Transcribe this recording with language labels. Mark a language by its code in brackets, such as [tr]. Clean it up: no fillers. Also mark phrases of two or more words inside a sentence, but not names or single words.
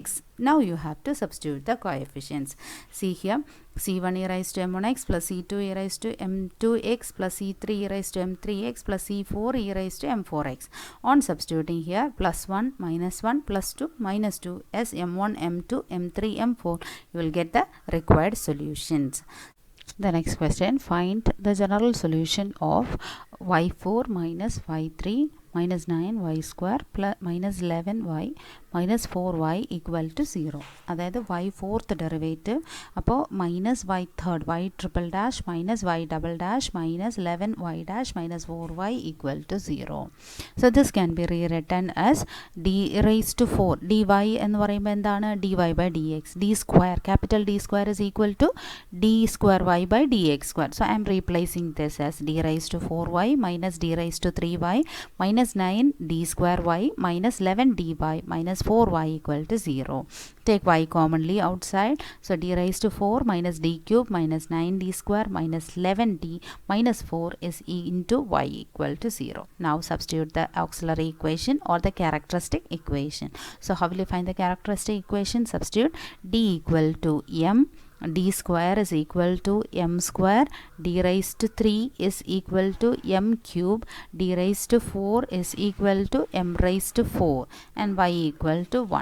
[en] Now you have to substitute the coefficients. See here, C1 e raised to m1x plus C2 e raised to m2x plus C3 e raised to m3x plus C4 e raised to m4x. On substituting here, +1 -1 +2 -2 as m1 m2 m3 m4, you will get the required solutions. The next question, find the general solution of y4 minus y3 minus 9y square plus minus 11y minus 4y equal to 0. അതായത് y fourth derivative, അപ്പോൾ minus y third, y triple dash minus y double dash minus 11y dash minus 4y equal to 0. So this can be rewritten as d raised to 4 dy [ml] എന്ന് പറയുമ്പോൾ എന്താണ്? [en] dy by dx. d square, capital D square is equal to d square y by dx square. So I am replacing this as d raised to 4y minus d raised to 3y minus 9 d square y minus 11 dy minus 4y equal to 0. Take y commonly outside. So d raised to 4 minus d cube minus 9d square minus 11d minus 4 is e into y equal to 0. Now substitute the auxiliary equation or the characteristic equation. So how will you find the characteristic equation? Substitute d equal to m, d square is equal to m square, d raised to 3 is equal to m cube, d raised to 4 is equal to m raised to 4, and y equal to 1.